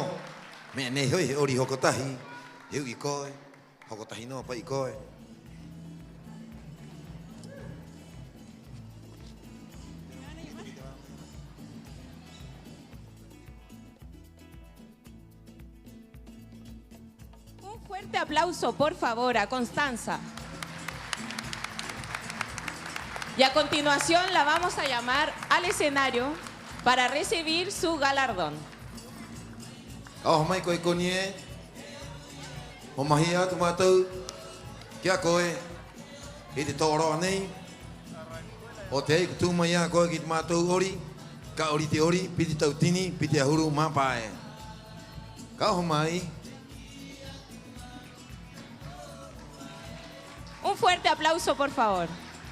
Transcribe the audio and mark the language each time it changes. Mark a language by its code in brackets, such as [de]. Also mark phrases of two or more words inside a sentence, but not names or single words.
[rap] Mea nei hoi he ori hoko tahi, heu I koe, hoko tahi no pa I koe. [es] Un fuerte aplauso, por favor, a Constanza. Y a continuación la vamos a llamar al escenario para recibir su galardón. [rap] Oh mai koe konie, o mahia tu mātou, kia koe, I te tōroa nei, o te eiku tū mai a koe ki te mātou ori, Ka ori te ori, piti tautini, piti ahuru mapae. Ka homai. [es] Un fuerte aplauso, por favor.